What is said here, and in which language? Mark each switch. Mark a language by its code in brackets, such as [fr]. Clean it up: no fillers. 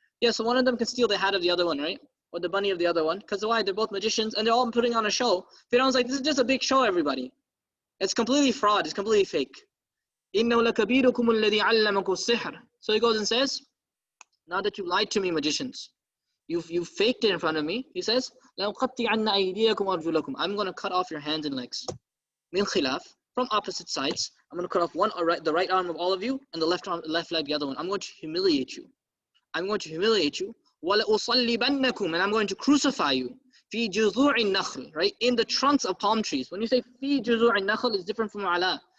[en] Yeah, so one of them can steal the hat of the other one, right? Or the bunny of the other one. Because why? They're both magicians and they're all putting on a show. Fir'aun's like, this is just a big show, everybody. It's completely fraud. It's completely fake. [ar] إِنَّهُ لَكَبِيرُكُمُ الَّذِي عَلَّمَكُ السِّحْرَ. [en] So he goes and says, now that you lied to me, magicians, you faked it in front of me. He says, [ar] لَأُقَطِّعَنَّ أَيْدِيَكُمْ وَأَرْجُلَكُمْ. [en] I'm going to cut off your hands and legs. [ar] مِنْ خِلَافٍ. [en] From opposite sides. I'm going to cut off the right arm of all of you and the left leg the other one. I'm going to humiliate you. I'm going to humiliate you. [ar] وَلَأُصَلِّبَنَّكُمْ. [en] And I'm going to crucify you. [ar] فِي جُذُوعِ النَّخْلِ. [en] Right? In the trunks of palm trees. When you say [ar] فِي جُذُوعِ النَّخْلِ, [en] it's different from عَلَى.